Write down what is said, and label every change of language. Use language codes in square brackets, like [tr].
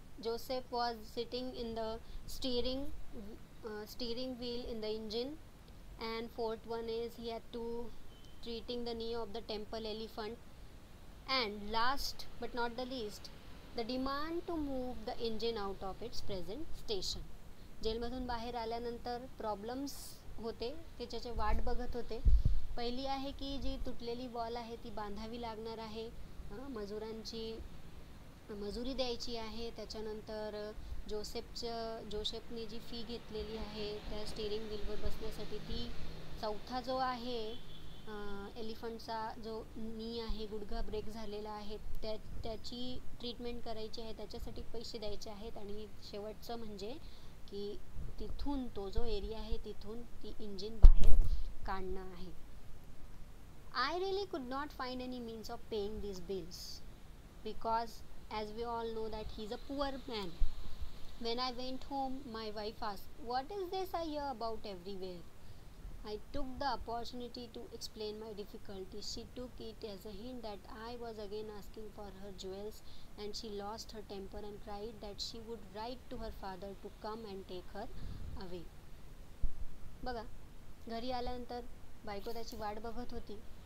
[en] Joseph was sitting in the steering wheel in the engine. And fourth one is he had to treating the knee of the temple elephant. And last but not the least, the demand to move the engine out of its present station. [mr] जेलमधून बाहेर आल्यानंतर problems होते, त्याच्याचे वाट बघत होते. पहिली आहे की जी तुटलेली वॉल आहे ती बांधावी लागणार आहे, मजुरांची मजुरी द्यायची आहे. त्याच्यानंतर जोसेफनी जी फी घेतलेली आहे त्या स्टीअरिंग व्हीलवर बसण्यासाठी, ती चौथा जो आहे एलिफंटचा जो नी आहे, गुडघा ब्रेक झालेला आहे, त्याची ट्रीटमेंट करायची आहे, त्याच्यासाठी पैसे द्यायचे आहेत. आणि शेवटचं म्हणजे की तिथून तो जो एरिया आहे तिथून ती इंजिन बाहेर काढणं आहे. [en] I really could not find any means of paying these bills because as we all know that he's a poor man. When I went home, my wife asked, "What is this I hear about everywhere?" I took the opportunity to explain my difficulty. She took it as a hint that I was again asking for her jewels, and she lost her temper and cried that she would write to her father to come and take her away. [mr] बघा, घरी आल्यानंतर बायको त्याची वाट बघत होती.